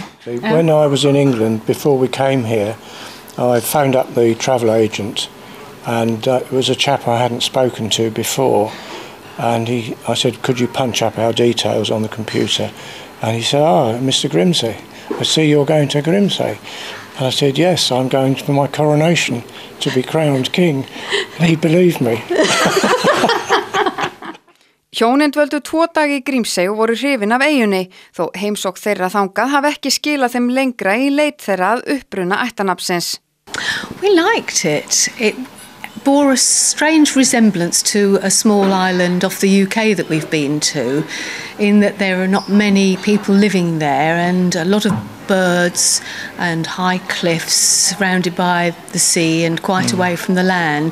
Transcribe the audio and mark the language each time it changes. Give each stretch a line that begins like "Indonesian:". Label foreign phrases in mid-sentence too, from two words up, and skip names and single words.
English: When I was in England, before we came here, I phoned up the travel agent, and it was a chap I hadn't spoken to before. And I said, could you punch up our details on the computer? And he said, Mr. Grimsey, I see you're going to Grimsey. And I said, yes, I'm going for my coronation to be crowned king. And he believed me.
Icelandic: Hjónin dvöldu 2 daga í Grímsey og voru hrifin af eyjunni, þó heimsókn þeirra þangað hafi ekki skilað þeim lengra í leit þeirra að uppruna ættarnafnsins.
English: We liked it. It bore a strange resemblance to a small island off the UK that we've been to, in that there are not many people living there and a lot of birds and high cliffs surrounded by the sea and quite away from the land.